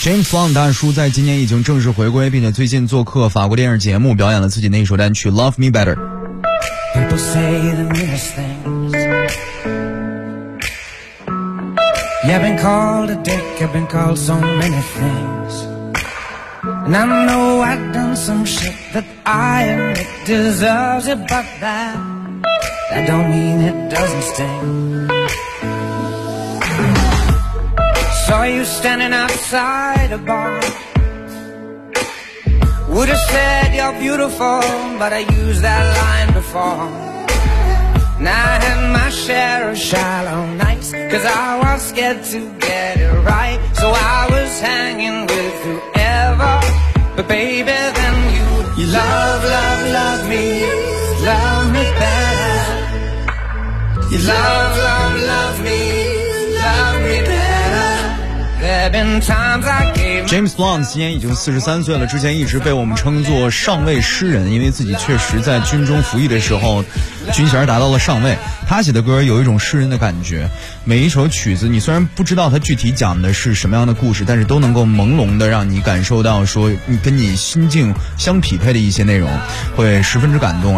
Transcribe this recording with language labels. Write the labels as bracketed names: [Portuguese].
[Chinese] 方大叔在今年已经正式回归，并且最近做客法国电视节目，表演了自己那首单曲 Love Me Better。 [English] People say the meanest things. Yeah, I've been called a dick, I've been called so many things. And I know I've done some shit that I admit deserves it, but that don't mean it doesn't stingSaw you standing outside a bar. Would have said you're beautiful, but I used that line before. Now I have my share of shallow nights, 'cause I was scared to get it right. So I was hanging with whoever, but baby, then you love, love, love me, love me better. You love, love, love me, love me better. There have been times I gave [Chinese] James Blunt 今年已经43岁了，之前一直被我们称作上尉诗人，因为自己确实在军中服役的时候军衔达到了上尉。他写的歌有一种诗人的感觉，每一首曲子你虽然不知道他具体讲的是什么样的故事，但是都能够朦胧的让你感受到说你跟你心境相匹配的一些内容，会十分之感动。